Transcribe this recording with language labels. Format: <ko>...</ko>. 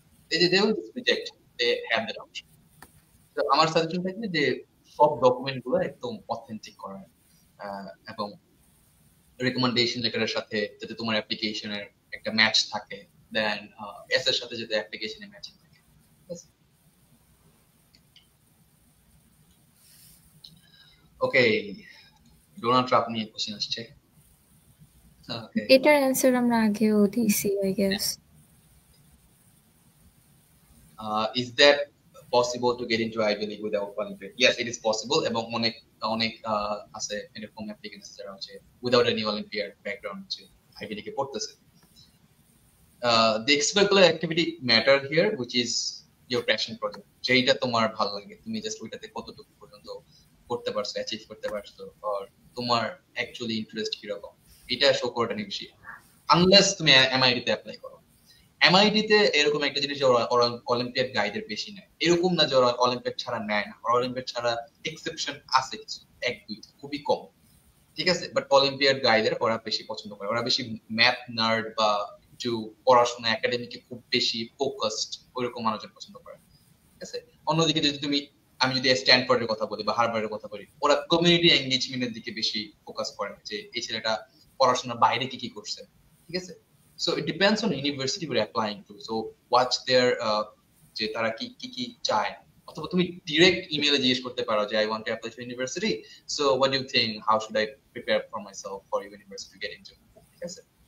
<bn>এই যে</bn> <en>They will just reject, they have that option.</en> <bn>তো আমার সাজেশন থাকবে যে সব ডকুমেন্ট গুলো একদম অথেন্টিক করা, এবং রেকমেন্ডেশন লেটারের সাথে যাতে তোমার অ্যাপ্লিকেশনের একটা ম্যাচ থাকে, দেন এস এর সাথে যাতে অ্যাপ্লিকেশনে ম্যাচিং থাকে। ওকে, ডোনাল্ড ট্রাম্প নিয়ে কোশ্চেন আসছে। এটার অ্যান্সার আমরা আগেও দিয়েছি</bn> <en>I guess. Is that possible to get into Ivy League without Olympiad? Yes, it is possible,</en> <bn>এবং অনেক অনেক আছে এরকম অ্যাপ্লিকেন্টস যারা হচ্ছে উইদাউট এনি অলিম্পিয়াড ব্যাকগ্রাউন্ড হচ্ছে আইভি লিগে পড়তেছে।</bn> <en>The extracurricular activity matter here, which is your passion project.</en> <bn>যেটা তোমার ভালো লাগে, তুমি জাস্ট ওইটাতে কতটুকু পর্যন্ত করতে পারছো, অ্যাচিভ করতে পারছো, আর তোমার অ্যাকচুয়ালি ইন্টারেস্ট কিরকম, এটা শো করাটা নিয়ে বেশি। আনলেস তুমি এমআইটি তে অ্যাপ্লাই করো। এমআইটি তে এরকম একটা জিনিস অলিম্পিয়াড গাইডের বেশি নেয়, এরকম না যে ওরা অলিম্পিয়াড ছাড়া নেয় না, অলিম্পিয়াড ছাড়া এক্সেপশন আছে কিছু, এক দুইটা, খুবই কম, ঠিক আছে। বাট অলিম্পিয়াড গাইডের ওরা বেশি পছন্দ করে, ওরা বেশি ম্যাথ নার্ড বা একটু পড়াশোনা একাডেমিকে খুব বেশি ফোকাসড ওইরকম মানুষজন পছন্দ করে, ঠিক আছে। অন্যদিকে যদি তুমি, আমি যদি স্ট্যানফোর্ডের কথা বলি বা হার্ভার্ডের কথা বলি, ওরা কমিউনিটি এঙ্গেজমেন্টের দিকে বেশি ফোকাস করে, যে এই ছেলেটা পড়াশোনার বাইরে কি কি করছে, ঠিক আছে।</bn> <en>So it depends on university we're applying to. So watch their</en> <bn>যে তারা কি কি কি চায়, অথবা তুমি ডিরেক্ট ইমেইলে জিজ্ঞেস করতে পারো যে</bn> <en>I want to apply to university, so what do you think, how should I prepare for myself for university to get into,</en> <bn>ঠিক আছে।</bn>